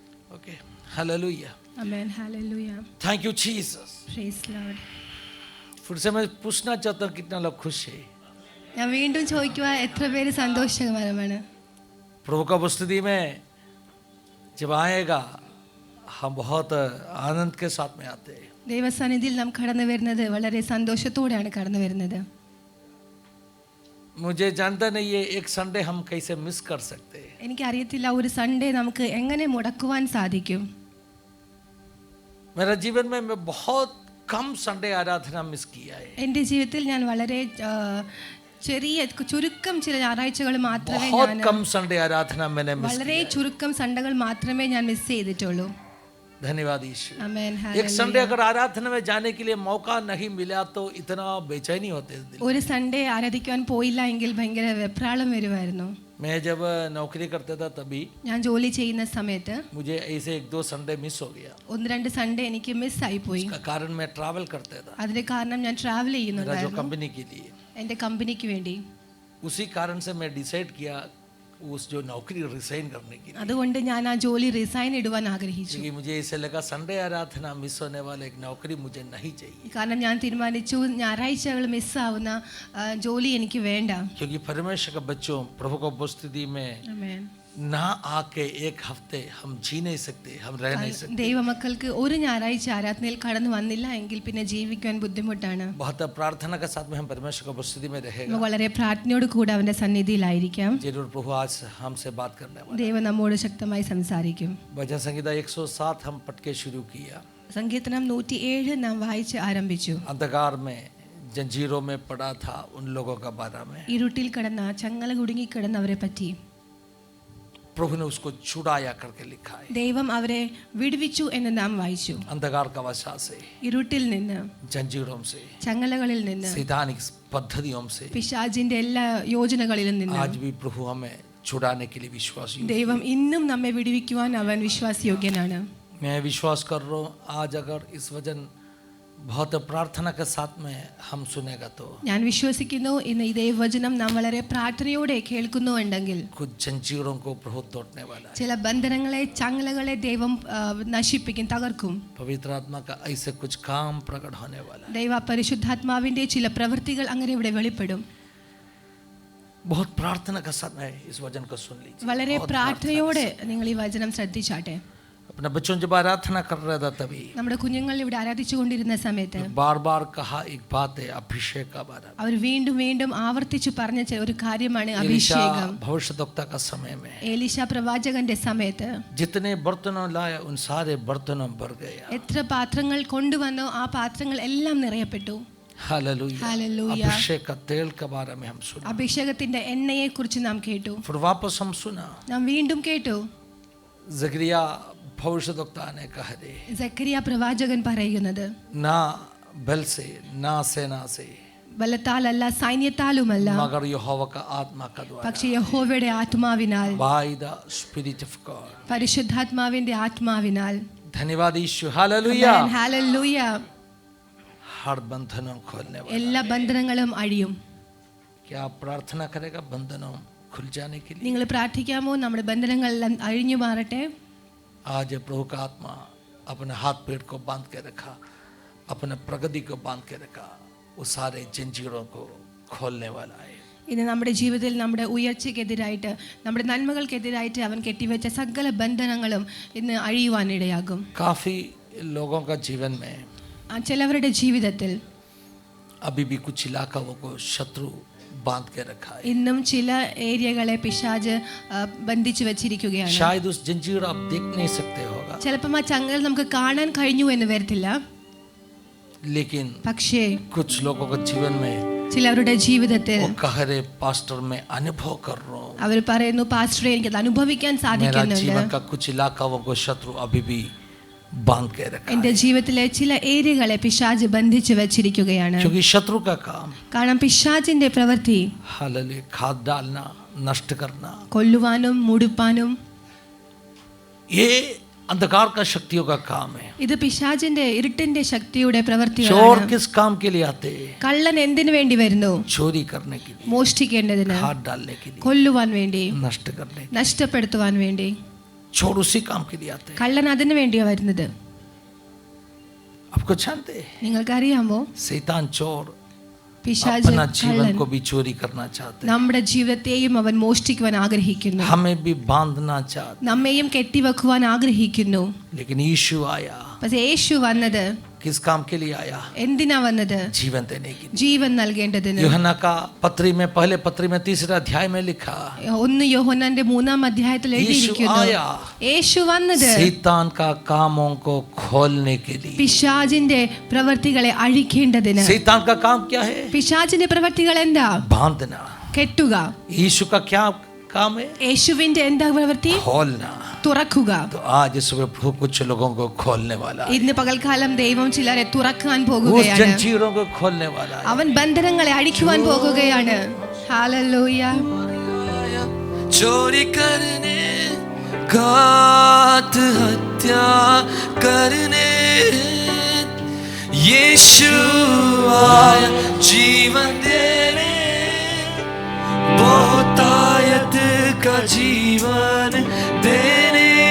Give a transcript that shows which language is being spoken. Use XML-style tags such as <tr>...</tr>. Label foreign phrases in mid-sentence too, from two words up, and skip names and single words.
<en>Okay. Hallelujah. Amen. Hallelujah. Thank you, Jesus. Praise Lord.</en> <hi>फिर से मैं पूछना चाहता हूँ कितना लोग खुश है.</hi> <ml>ഞാൻ വീണ്ടും ചോദിക്കുക എത്ര പേര് സന്തോഷകരമാണ്.</ml> <hi>प्रभु का उपस्थिति में जब आएगा हम बहुत आनंद के साथ में आते हैं.</hi> <ml>ദൈവസന്നിധിയിൽ നാം കടന്നു വരുന്നത് വളരെ സന്തോഷത്തോടെയാണ് കടന്നു വരുന്നത്.</ml> <hi>मुझे जानता नहीं है एक संडे हम कैसे मिस कर सकते हैं.</hi> <ml>എനിക്കറിയത്തില്ല ഒരു സൺഡേ നമുക്ക് എങ്ങനെ മുടക്കുവാൻ സാധിക്കും.</ml> <hi>मेरा जीवन में मैं बहुत कम संडे आराधना मिस किया है.</hi> <ml>എൻ്റെ ജീവിതത്തിൽ ഞാൻ വളരെ ചുരുക്കം ചില ഞായറാഴ്ചകൾ മാത്രമേ</ml> <hi>बहुत कम संडे आराधना मैंने मिस</hi> <ml>വളരെ ചുരുക്കം സൺഡേകൾ മാത്രമേ ഞാൻ മിസ് ചെയ്തിട്ടുള്ളൂ.</ml> <hi>धन्यवाद यीशु.</hi> <ml>ആമേൻ.</ml> <hi>एक संडे अगर आराधना में जाने के लिए मौका नहीं मिला तो इतना बेचैनी होते दिल.</hi> <ml>ഒരു സൺഡേ ആരാധിക്കാൻ പോയില്ല എങ്കിൽ ഭയങ്കര വെപ്രാളം വരുമായിരുന്നു.</ml> <hi>मैं जब नौकरी करता था तभी</hi> <ml>ഞാൻ ജോലി ചെയ്യുന്ന സമയത്ത്</ml> <hi>मुझे ऐसे एक दो संडे मिस हो गया.</hi> <ml>ഒന്ന് രണ്ട് സൺഡേ എനിക്ക് മിസ് ആയി പോയി.</ml> <hi>उसका कारण मैं ट्रैवल करता था.</hi> <ml>അതിന്റെ കാരണം ഞാൻ ട്രാവൽ</ml> <hi>मेरा जो</hi> <ml>ചെയ്യുന്നുണ്ടായിരുന്നു</ml> <hi>कंपनी के लिए.</hi> <ml>എൻ്റെ കമ്പനിക്ക് വേണ്ടി.</ml> <hi>उसी कारण से मैं डिसाइड किया उस जो नौकरी रिजाइन करने की.</hi> <ml>അതുകൊണ്ട് ഞാൻ ആ ജോലി റിസൈൻ ഇടുവാൻ ആഗ്രഹിച്ചു.</ml> <hi>क्योंकि मुझे ऐसे लगा संडे आराधना मिस होने वाला एक नौकरी मुझे नहीं चाहिए.</hi> <ml>കാരണം ഞാൻ തീരുമാനിച്ചു ഞായറാഴ്ചകൾ മിസ്സാവുന്ന ജോലി എനിക്ക് വേണ്ട.</ml> <hi>क्योंकि परमेश्वर का बच्चों प्रभु को उपस्थिति में</hi> <ml>ആമേൻ.</ml> <hi>ना आके एक हफ्ते हम जी नहीं सकते, हम रह नहीं सकते.</hi> <ml>ദൈവമക്കൾക്ക് ഒരു ഞായറാഴ്ച ആരാധനയിൽ കടന്നു വന്നില്ല എങ്കിൽ പിന്നെ ജീവിക്കാൻ ബുദ്ധിമുട്ടാണ്.</ml> <hi>बहुत प्रार्थना के साथ में हम परमेश्वर की उपस्थिति में रहेगा.</hi> <ml>വളരെ പ്രാർത്ഥനയോട് കൂടെ അവന്റെ സന്നിധിയിലായിരിക്കാം.</ml> <hi>जरूर प्रभु आज हमसे बात करने वाला.</hi> <ml>ദൈവം നമ്മോട് ശക്തമായി സംസാരിക്കും.</ml> <hi>भजन संहिता 107 हम पढ़ के शुरू किया.</hi> <ml>സങ്കീർത്തനം 107 നാം വായിച്ച് ആരംഭിച്ചു.</ml> <hi>अंधकार में जंजीरों में पड़ा था उन लोगों का बारे में.</hi> <ml>ഇരുട്ടിൽ കിടന്ന ചങ്ങല കുടുങ്ങി കിടന്നവരെ പറ്റി</ml> <hi>प्रभु ने उसको छुड़ाया करके लिखा है.</hi> <ml>ദൈവം അവരെ വിടുവിച്ചു എന്ന് നാം വായിച്ചു.</ml> <hi>अंधकार का वशा से,</hi> <ml>ഇരുട്ടിൽ നിന്ന്,</ml> <hi>जंजीरों से,</hi> <ml>ചങ്ങലകളിൽ നിന്ന്,</ml> <hi>सैतानिक पद्धतियों से</hi> <ml>പിശാചിന്റെ എല്ലാ യോജനകളിലും നിന്ന്</ml> <hi>आज भी प्रभु हमें छुड़ाने के लिए विश्वासी.</hi> <ml>ദൈവം ഇന്നും നമ്മെ വിടുവിക്കുവാൻ അവൻ വിശ്വാസയോഗ്യനാണ്.</ml> <hi>मैं विश्वास कर रहा हूँ आज अगर इस वचन बहुत प्रार्थना के साथ में हम सुनेगा तो</hi> <ml>ഞാൻ വിശ്വസിക്കുന്നു ഇന്ന് ഈ ദൈവവചനം നാം വളരെ പ്രാർത്ഥനയോടെ കേൾക്കുന്നുണ്ടെങ്കിൽ</ml> <hi>कुछ जंजीरों को प्रभु तोड़ने वाला है.</hi> <ml>ചില ബന്ധനങ്ങളെ ചങ്ങലകളെ ദൈവം നശിപ്പിക്കും, തകർക്കും.</ml> <hi>पवित्र आत्मा का ऐसे कुछ काम प्रकट होने वाला है.</hi> <ml>ദൈവ പരിശുദ്ധാത്മാവിന്റെ ചില പ്രവൃത്തികൾ അങ്ങനെ ഇവിടെ വെളിപ്പെടും.</ml> <hi>बहुत प्रार्थना के साथ में इस वचन को सुन लीजिए.</hi> <ml>വളരെ പ്രാർത്ഥനയോടെ നിങ്ങൾ ഈ വചനം ശ്രദ്ധിച്ചാട്ടെ.</ml> <hi>अपना बच्चों जब आराधना कर रहा था तभी</hi> <ml>നമ്മുടെ കുഞ്ഞുങ്ങൾ ഇവിടെ ആരാധിച്ചു കൊണ്ടിരുന്ന സമയത്ത്</ml> <hi>बार बार कहा एक बात है अभिषेक का बारे में.</hi> <ml>അവർ വീണ്ടും വീണ്ടും ആവർത്തിച്ചു പറഞ്ഞ ഒരു കാര്യമാണ്</ml> <hi>एलीशा</hi> <ml>അഭിഷേകം.</ml> <hi>भविष्यद्वक्ता का समय में</hi> <ml>ഏലീശ പ്രവാചകന്റെ സമയത്ത്</ml> <hi>जितने बर्तनों लाए उन सारे बर्तनों भर गया.</hi> <ml>എത്ര പാത്രങ്ങൾ കൊണ്ടുവന്നോ ആ പാത്രങ്ങൾ എല്ലാം നിറയപ്പെട്ടു.</ml> <hi>हालेलुया. हालेलुया. अभिषेक का तेल के बारे में हम सुना.</hi> <ml>അഭിഷേകത്തിന്റെ എണ്ണയെ കുറിച്ച് നാം കേട്ടു.</ml> <hi>फिर वापस हम सुना</hi> <ml>നാം വീണ്ടും കേട്ടു</ml> <hi>जकरिया भविष्यद्वक्ता ने कहा दे</hi> <ml>സക്കരിയ പ്രവാചകൻ പറയുന്നത്</ml> <hi>ना बल से ना सेना से</hi> <ml>ബലത്താലല്ല സൈന്യത്താലുമല്ല</ml> <hi>मगर यहोवा का आत्मा का द्वारा</hi> <ml>പക്ഷേ യഹോവയുടെ ആത്മാവിനാൽ,</ml> <en>by the spirit of God.</en> <ml>പരിശുദ്ധാത്മാവിന്റെ ആത്മാവിനാൽ.</ml> <hi>धन्यवाद यीशु. हालेलुया.</hi> <ml>ആമേൻ. ഹല്ലേലൂയ.</ml> <hi>हर बंधनों खोलने वाला.</hi> <ml>എല്ലാ ബന്ധനങ്ങളും അഴിയും.</ml> <hi>क्या आप प्रार्थना करेगा बंधनों खुल जाने के लिए?</hi> <ml>നിങ്ങൾ പ്രാർത്ഥിക്കാമോ നമ്മുടെ ബന്ധനങ്ങളെല്ലാം അഴിഞ്ഞു മാറട്ടെ?</ml> <hi>आज प्रभु का आत्मा अपने हाथ पेट को बांध के रखा, अपने प्रगति को बांध के रखा, वो सारे जंजीरों को खोलने वाला है.</hi> <ml>ഇന്ന് നമ്മുടെ ജീവിതത്തിൽ നമ്മുടെ ഉയർച്ചയ്ക്കെതിരായിട്ട്, നമ്മുടെ നന്മകൾക്കെതിരായിട്ട് അവൻ കെട്ടിവെച്ച സകല ബന്ധനങ്ങളും ഇന്ന് അഴിയുവാനിടയാകും.</ml> <hi>काफी लोगों का जीवन में</hi> <ml>ചിലവരുടെ ജീവിതത്തിൽ</ml> <hi>अभी भी कुछ इलाकों को शत्रु बांध के रखा है.</hi> <ml>ഇന്നും ചില ഏരിയകളെ പിശാച് ബന്ധിച്ചു വെച്ചിരിക്കുകയാണ്.</ml> <hi>शायद उस जंजीर आप देख नहीं सकते होगा,</hi> <ml>ചിലപ്പം ആ ചങ്ങല നമുക്ക് കാണാൻ കഴിഞ്ഞു എന്ന് വരത്തില്ല.</ml> <hi>लेकिन</hi> <ml>പക്ഷേ</ml> <hi>कुछ लोगों के जीवन में</hi> <ml>ചിലവരുടെ ജീവിതത്തിൽ</ml> <hi>वो कह रहे पास्टर मैं अनुभव कर रहा हूँ,</hi> <ml>അവർ പറയുന്നു പാസ്റ്ററെ എനിക്കത് അനുഭവിക്കാൻ</ml> <hi>मेरा</hi> <ml>സാധിക്കുന്നുണ്ട്.</ml> <hi>जीवन का कुछ इलाकों को शत्रु अभी भी बांध के रखा है.</hi> <ml>എന്റെ ജീവിതത്തിലെ ചില ഏരിയകളെ പിശാച് ബന്ധിച്ചു വെച്ചിരിക്കുകയാണ്.</ml> <hi>क्योंकि शत्रु का काम</hi> <ml>കാരണം പിശാചിന്റെ പ്രവൃത്തി</ml> <hi>हालेलुया खाद डालना, नष्ट करना,</hi> <ml>കൊല്ലുവാനും മുടിപ്പാനും,</ml> <hi>ये अंधकार का शक्तियों का काम है.</hi> <ml>ഇത് പിശാചിന്റെ ഇരുട്ടിന്റെ ശക്തിയുടെ</ml> <hi>चोर</hi> <ml>പ്രവൃത്തിയാണ്.</ml> <hi>किस काम के लिए आते हैं?</hi> <ml>കള്ളൻ എന്തിനു വേണ്ടി വരുന്നു?</ml> <hi>चोरी करने के लिए,</hi> <ml>മോഷ്ടിക്കേണ്ടതിന്,</ml> <hi>खाद डालने के लिए,</hi> <ml>കൊല്ലുവാൻ വേണ്ടി,</ml> <hi>नष्ट करने के</hi> <ml>നഷ്ടപ്പെടുത്തുവാൻ വേണ്ടി.</ml> <hi>लिए. चोर उसी काम के लिए आते हैं।</hi> <ml>കള്ളൻ അതിനു വേണ്ടിയാ വരുന്നത്.</ml> <hi>आपको जानते हैं</hi> <ml>നിങ്ങൾക്കറിയാമോ</ml> <hi>शैतान चोर</hi> <ml>പിശാച്</ml> <hi>अपना जीवन</hi> <ml>കള്ളൻ</ml> <hi>को भी चोरी करना चाहते हैं,</hi> <ml>നമ്മുടെ ജീവിതത്തെയും അവൻ മോഷ്ടിക്കുവാൻ ആഗ്രഹിക്കുന്നു.</ml> <hi>हमें भी बांधना चाहते</hi> <ml>നമ്മെയും കെട്ടിവെക്കുവാൻ ആഗ്രഹിക്കുന്നു.</ml> <hi>हैं। लेकिन यीशु आया,</hi> <ml>പക്ഷേ യേശു വന്നത്</ml> <hi>किस काम के लिए आया?</hi> <ml>എന്തിനാ വന്നത്?</ml> <hi>जीवन देने के लिए।</hi> <ml>ജീവൻ നൽകേണ്ടതിന്.</ml> <hi>यूहन्ना का पत्री में पहले पत्री में 3 अध्याय में लिखा</hi> <ml>1 യോഹന്നാന്റെ 3 അധ്യായത്തിൽ എഴുതിയിരിക്കുന്നു,</ml> <hi>आया</hi> <ml>യേശു വന്നത്</ml> <hi>शैतान का कामों को खोलने के लिए।</hi> <ml>പിശാചിന്റെ പ്രവൃത്തികളെ അഴിക്കേണ്ടതിന്.</ml> <hi>शैतान का काम क्या है?</hi> <ml>പിശാചിന്റെ പ്രവൃത്തികൾ എന്താ?</ml> <hi>बांधना।</hi> <ml>കെട്ടുക.</ml> <hi>यीशु का क्या काम है?</hi> <ml>യേശുവിന്റെ എന്താ പ്രവൃത്തി?</ml> <hi>खोलना।</hi> <ml>തുറക്കുക.</ml> <hi>तो आज सुबह प्रभु कुछ लोगों को खोलने वाला है,</hi> <ml>ഇന്ന് പകൽക്കാലം ദൈവം ചിലരെ തുറക്കാൻ</ml> <hi>उस</hi> <ml>പോകുകയാണ്.</ml> <hi>जंजीरों को खोलने वाला है।</hi> <ml>അവൻ ബന്ധനങ്ങളെ അഴിക്കുവാൻ പോകുകയാണ്. ഹല്ലേലൂയ.</ml> <hi>चोरी करने, घात हत्या करने यीशु आया जीवन देने, बहुतायत का जीवन देने।</hi>